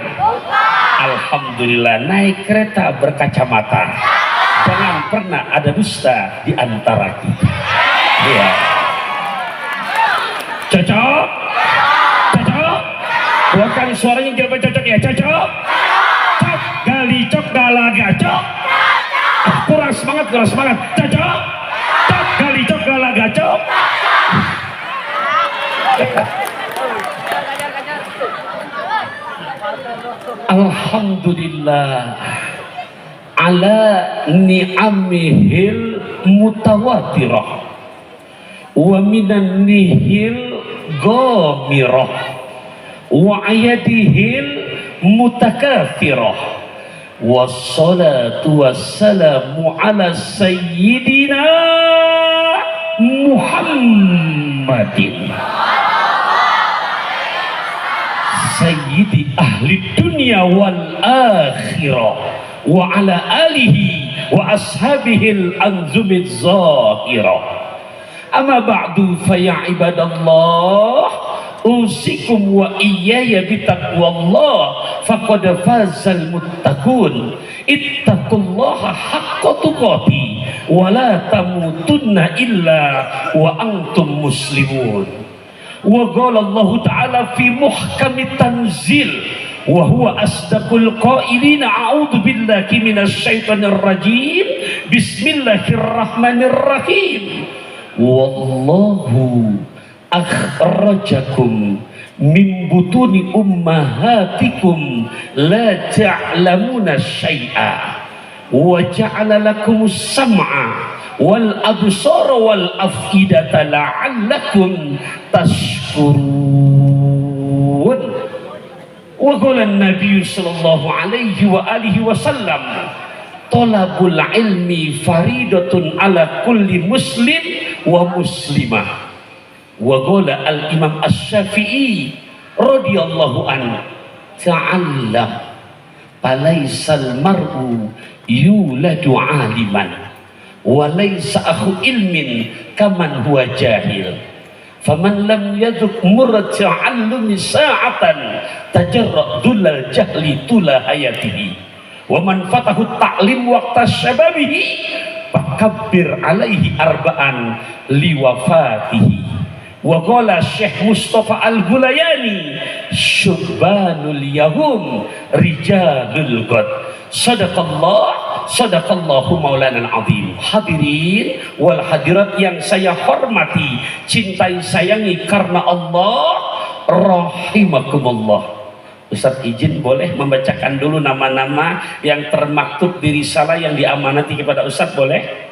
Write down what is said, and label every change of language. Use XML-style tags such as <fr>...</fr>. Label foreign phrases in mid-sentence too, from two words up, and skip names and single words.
<id>Alhamdulillah, naik kereta berkacamata. Jangan pernah ada dusta di antara kita. Ya. Cocok? Cocok? Bukan suaranya tidak cocok ya? Cocok? Cok, gali cok, galaga cok. Kurang semangat, kurang semangat. Cocok? Cok, gali cok, galaga cok.</id> <ar>الحمد لله على نعمه المتواترة ومننه الغامرة وأياديه المتكاثرة والصلاة والسلام على سيدنا محمد سيد أهل الدنيا والآخرة وعلى آله وأصحابه الأنجم الزاهرة. أما بعد فيا عباد الله، أوصيكم وإياي بتقوى الله فقد فاز المتقون. اتقوا الله حق تقاته ولا تموتن إلا وأنتم مسلمون. وقال الله تعالى في محكم التنزيل وهو أصدق القائلين أعوذ بالله من الشيطان الرجيم بسم الله الرحمن الرحيم والله أخرجكم من بطون أمهاتكم لا تعلمون شيئا وجعل لكم السمع والأبصار والأفئدة لعلكم تشكرون. وقال النبي صلى الله عليه وآله وسلم طلب العلم فريضة على كل مسلم ومسلمة. وقال الإمام الشافعي رضي الله عنه تعلم فليس المرء يولد عالما وليس أخو علم كمن هو جاهل فمن لم يذق مر التعلم ساعة تجرع ذل الجهل طول حياته ومن فاته التعليم وقت شبابه فكبر عليه أربعا لوفاته. وقال الشيخ مصطفى الغلاييني شبان اليوم رجال الغد. صدق الله، صدق الله مولانا العظيم. الحاضرين والحاضرات</ar> <id>yang saya hormati, cintai, sayangi karena Allah, rahimakumullah. Ustaz izin boleh membacakan dulu nama-nama yang termaktub di risalah yang diamanati kepada Ustaz, boleh?</id>